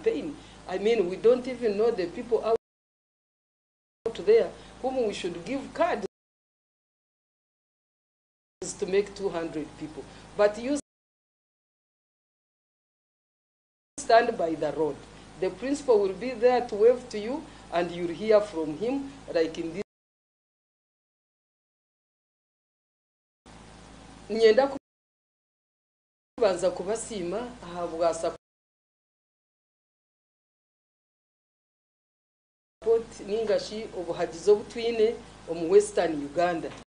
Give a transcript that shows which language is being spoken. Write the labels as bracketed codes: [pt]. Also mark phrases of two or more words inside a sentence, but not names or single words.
[en] I mean, we don't even know the people out there whom we should give cards to make 200 people. But you stand by the road. The principal will be there to wave to you, and you'll hear from him, like in this. [nyn] Nyenda kubanza kubasima ahabwa support ningashi obuhagizo butwine omu Western Uganda.